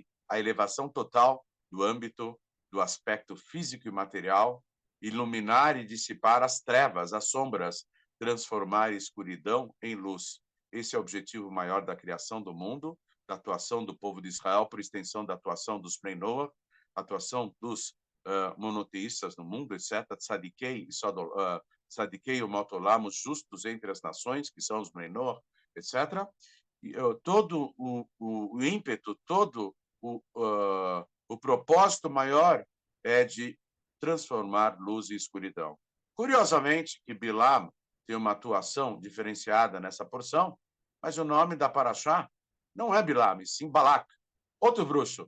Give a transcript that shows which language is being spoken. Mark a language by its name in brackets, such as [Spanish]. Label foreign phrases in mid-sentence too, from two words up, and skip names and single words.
[Portuguese] A elevação total do âmbito do aspecto físico e material, iluminar e dissipar as trevas, as sombras, transformar a escuridão em luz. Esse é o objetivo maior da criação do mundo, da atuação do povo de Israel, por extensão da atuação dos Bnei Noach, atuação dos monoteístas no mundo, etc., [Hebrew] צדיקי אומות עולם, [Portuguese] os justos entre as nações, que são os Bnei Noach, etc., e, todo o ímpeto, todo o propósito maior é de transformar luz em escuridão. Curiosamente, que Bilam tem uma atuação diferenciada nessa porção, mas o nome da paraxá não é Bilam, sim Balak, outro bruxo.